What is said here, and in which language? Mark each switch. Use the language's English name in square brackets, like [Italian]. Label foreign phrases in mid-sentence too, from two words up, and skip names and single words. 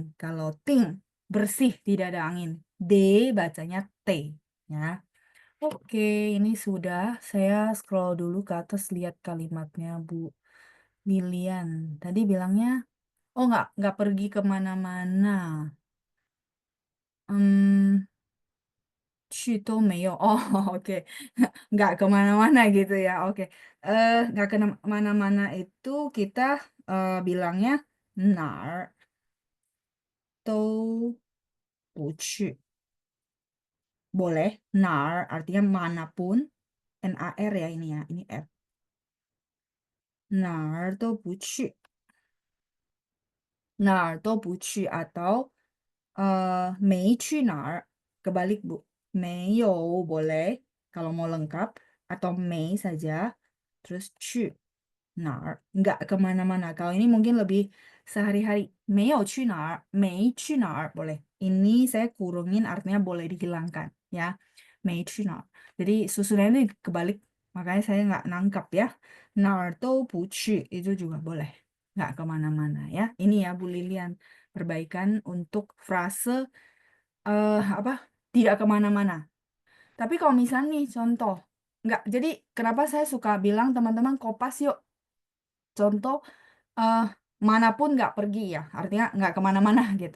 [Indonesian] Kalau ting bersih tidak ada angin. D bacanya T ya. Oke, ini sudah. Saya scroll dulu ke atas lihat kalimatnya Bu Lilian. Tadi bilangnya, oh nggak pergi kemana-mana. [Chinese] Hmm, 去都没有. [Indonesian] Oh, oke. Nggak kemana-mana gitu ya. Oke. Nggak kemana-mana itu kita bilangnya [Chinese] 哪儿都不去. [Indonesian] Boleh. 哪儿 artinya manapun. NAR ya ini ya. Ini R. [Chinese] 哪儿都不去. 哪儿都不去 atau 没去哪儿. [Indonesian] Kebalik Bu. 没有 boleh kalau mau lengkap atau 没 saja. [Chinese] Terus 去哪儿, [Indonesian] nggak kemana-mana. Kalau ini mungkin lebih sehari-hari. [Chinese] 没有去哪儿 boleh. [Indonesian] Ini saya kurungin artinya boleh dihilangkan ya. [Chinese] 没去哪儿. [Indonesian] Jadi susunannya ini kebalik, makanya saya nggak nangkap ya. [Chinese] 哪儿都不去 [Indonesian] itu juga boleh. Nggak kemana-mana ya. Ini ya Bu Lilian, perbaikan untuk frase apa? Tidak kemana-mana. Tapi kalau misalnya nih contoh, nggak. Jadi kenapa saya suka bilang teman-teman kopas yuk. Contoh eh, manapun nggak pergi ya, artinya nggak kemana-mana gitu.